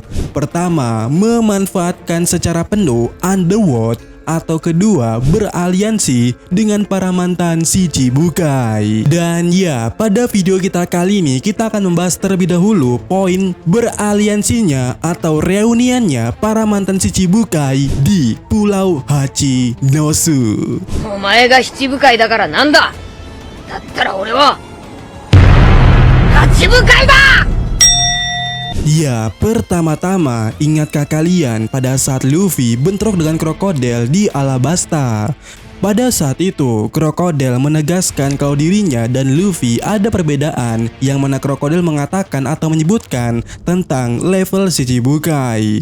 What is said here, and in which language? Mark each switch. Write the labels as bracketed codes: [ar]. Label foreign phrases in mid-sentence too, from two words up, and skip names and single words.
[id] Pertama, memanfaatkan secara penuh Underworld, atau kedua, beraliansi dengan para mantan Shichibukai. Dan ya, pada video kita kali ini kita akan membahas terlebih dahulu poin beraliansinya atau reuniannya para mantan Shichibukai di Pulau Hachinosu. [ja] お前が七部会だからなんだ。だったら俺は八部会だ。 [id] Ya, pertama-tama, ingatkah kalian pada saat Luffy bentrok dengan Krokodil di Alabasta? Pada saat itu, Krokodil menegaskan kalau dirinya dan Luffy ada perbedaan, yang mana Krokodil mengatakan atau menyebutkan tentang level Shichibukai.